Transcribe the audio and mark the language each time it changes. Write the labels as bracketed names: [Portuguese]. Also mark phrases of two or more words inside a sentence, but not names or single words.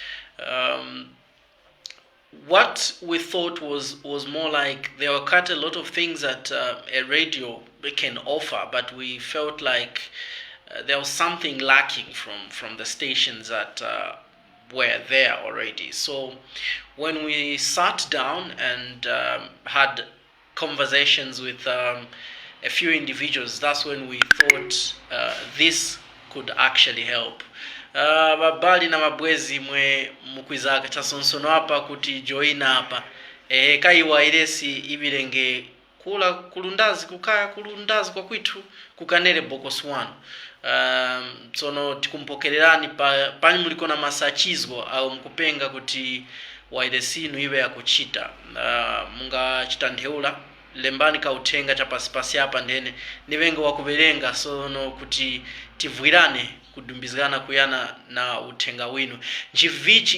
[English] What we thought was more like there were quite a lot of things that a radio can offer, but we felt like there was something lacking from the stations that were there already. So when we sat down and had conversations with a few individuals, that's when we thought this could actually help. [Tumbuka] Babali na mabwezi mwe mukwizaka chasonsono hapa kuti joina hapa kai wairesi ibirenge kula kulundazi kukaya kulundazi kwa kwitu kukanele bokoswano. Tsono tikumpokererani pani muliko na masachizgo au mkupenga kuti wairesi inu iwe ya kuchita munga chitantheula lembani kautenga cha pasipasi hapa ndene nivenga wakuverenga sono kuti tivwirane kudumbizana kuyana na utenga winu nchivichi